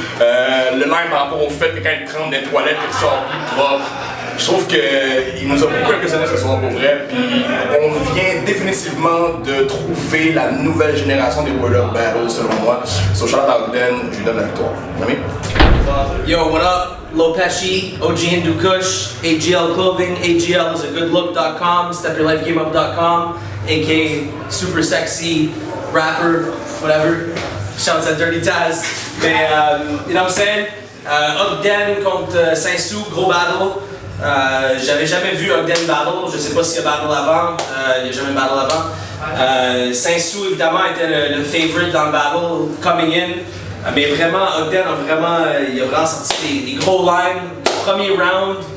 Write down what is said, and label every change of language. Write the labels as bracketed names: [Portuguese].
[French] Le line par rapport au fait que quand il rentre des toilettes, il sort plus propre. Je trouve qu'il nous a beaucoup impressionné ce soir pour vrai, puis on vient définitivement de trouver la nouvelle génération des Word Up Battles selon moi. [English] So shout out [French] à Ogden, je lui donne la victoire. Ami? [English] Yo, what up? Lopeshi, OG Hindu Kush, AGL Clothing, AGL is a goodlook.com, stepyourlifegameup.com, aka super sexy rapper, whatever. Shouts at Dirty Taz. Mais, you know what I'm saying? [French] Ogden contre Saint-Sou, gros battle. J'avais jamais vu Ogden battle, je sais pas s'il y a battle avant, il n'y a jamais battle avant. Saint-Sou évidemment était le favorite dans le battle, [English] coming in, [French] mais vraiment Ogden il a vraiment sorti des gros lines, premier round.